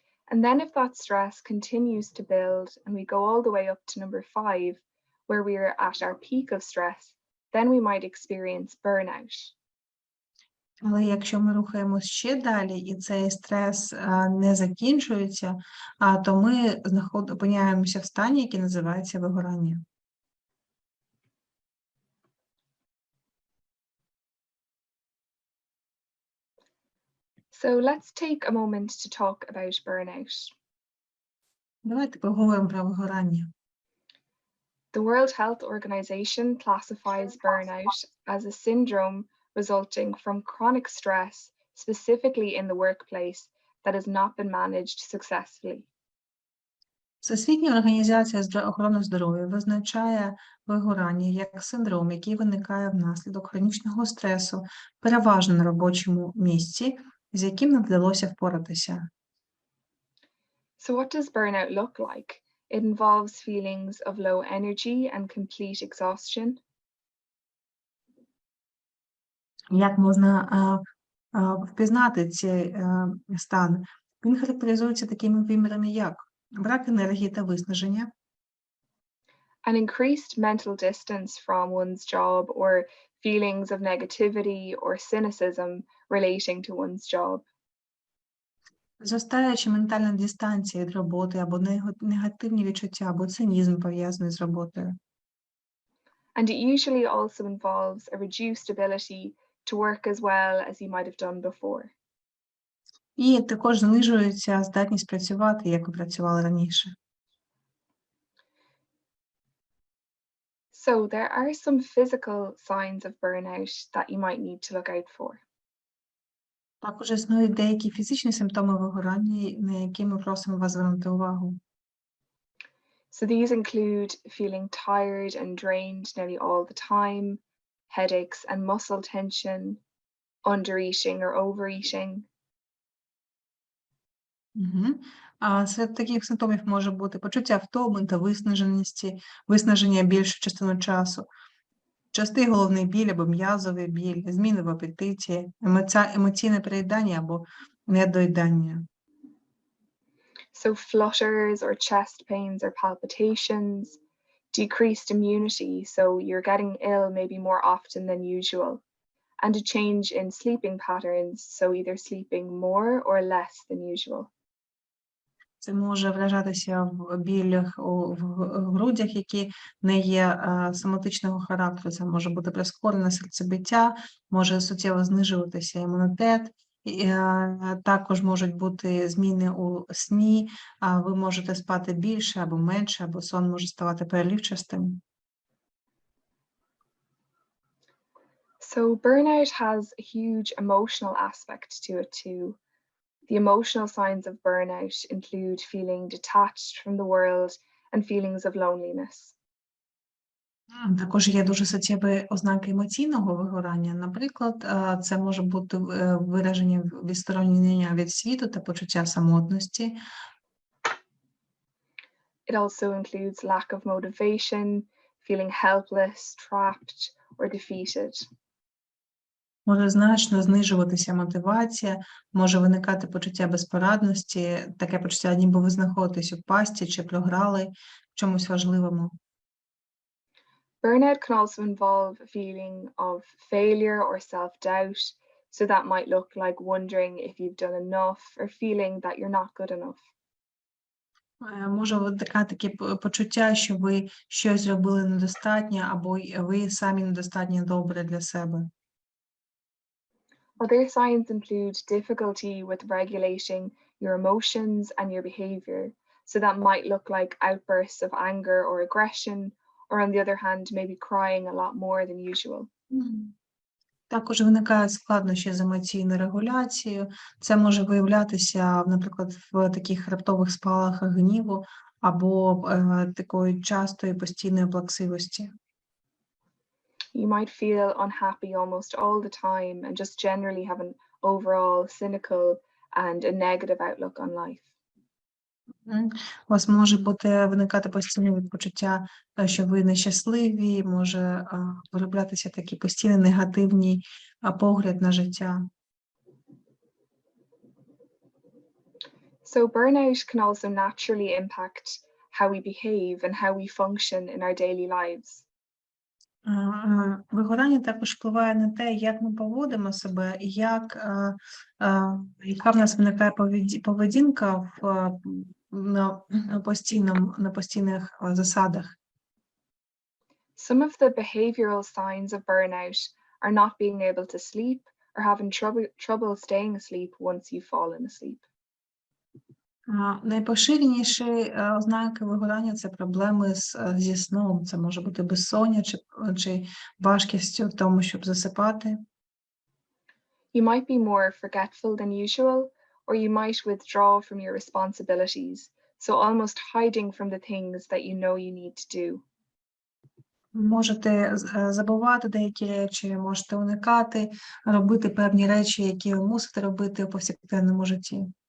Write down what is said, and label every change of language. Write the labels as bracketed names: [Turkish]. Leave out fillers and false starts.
[English] And then if that stress continues to build and we go all the way up to number 5, where we are at our peak of stress, then we might experience burnout. [Ukrainian] Але якщо ми рухаємось ще далі, і цей стрес не закінчується, то ми опиняємося в стані, який називається вигорання. [English] So let's take a moment to talk about burnout. [Ukrainian] Давайте поговоримо про вигорання. [English] The World Health Organization classifies burnout as a syndrome resulting from chronic stress, specifically in the workplace, that has not been managed successfully. [Ukrainian] Всесвітня організація охорони здоров'я визначає вигорання як синдром, який виникає внаслідок хронічного стресу, переважно на робочому місці, з яким не вдалося впоратися. [English] So what does burnout look like? It involves feelings of low energy and complete exhaustion. [Ukrainian] Як можна впізнати цей стан? Він характеризується такими вимірами, як брак енергії та виснаження, [English] An increased mental distance from one's job or feelings of negativity or cynicism relating to one's job. [Ukrainian] зростаюча ментальна дистанція від роботи або негативні відчуття, або цинізм пов'язаний з роботою. [English] And it usually also involves a reduced ability to work as well as you might have done before. [Ukrainian] І також знижується здатність працювати, як ви працювали раніше. [English] So there are some physical signs of burnout that you might need to look out for. [Ukrainian] Також існують деякі фізичні симптоми вигорання, на які ми просимо вас звернути увагу. [English] So these include feeling tired and drained nearly all the time, headaches and muscle tension, undereating or overeating. [Ukrainian] А серед таких симптомів може бути почуття втоми та виснаження більшу частину часу, частий головний біль або м'язовий біль, зміни в апетиті, емоційне переїдання або недоїдання. [English] So flutters or chest pains or palpitations, decreased immunity, so you're getting ill maybe more often than usual, and a change in sleeping patterns, so either sleeping more or less than usual. [Ukrainian] Це може виражатися в білях в грудях, які не є соматичного характеру. Це може бути прискорене серцебиття, може суттєво знижуватися імунітет. Також можуть бути зміни у сні, ви можете спати більше або менше, або сон може ставати переливчастим. [English] So burnout has a huge emotional aspect to it too. The emotional signs of burnout include feeling detached from the world and feelings of loneliness. [Ukrainian] Також є дуже суттєві ознаки емоційного вигорання. Наприклад, це може бути вираження відсторонення від світу та почуття самотності. [English] It also includes lack of motivation, feeling helpless, trapped, or defeated. [Ukrainian] Може значно знижуватися мотивація, може виникати почуття безпорадності, таке почуття, ніби ви знаходитесь у пастці чи програли в чомусь важливому. [English] Burnout can also involve a feeling of failure or self-doubt, so that might look like wondering if you've done enough or feeling that you're not good enough. [Ukrainian] Може виникати таке почуття, що ви щось зробили недостатньо, або ви самі недостатньо добре для себе. [English] Other signs include difficulty with regulating your emotions and your behavior, so that might look like outbursts of anger or aggression, or on the other hand, maybe crying a lot more than usual. [Ukrainian] Також виникають складнощі з емоційною регуляцією. Це може виявлятися, наприклад, в таких раптових спалахах гніву або такої частої постійної плаксивості. [English] You might feel unhappy almost all the time and just generally have an overall cynical and a negative outlook on life. [Ukrainian] У вас може виникати постійне відчуття, що ви нещасливі, може вироблятися такий постійний негативний погляд на життя. [English] So burnout can also naturally impact how we behave and how we function in our daily lives. [Ukrainian] Вигорання також впливає на те, як ми поводимо себе, і яка в нас виникає поведінка на постійних засадах. [English] Some of the behavioral signs of burnout are not being able to sleep or having trouble staying asleep once you've fallen asleep. [Ukrainian] Найпоширеніші ознаки вигорання – це проблеми зі сном. Це може бути безсоння чи важкість в тому, щоб засипати. [English] You might be more forgetful than usual, or you might withdraw from your responsibilities, so almost hiding from the things that you know you need to do. [Ukrainian] Можете забувати деякі речі, можете уникати, робити певні речі, які ви мусите робити у повсякденному житті.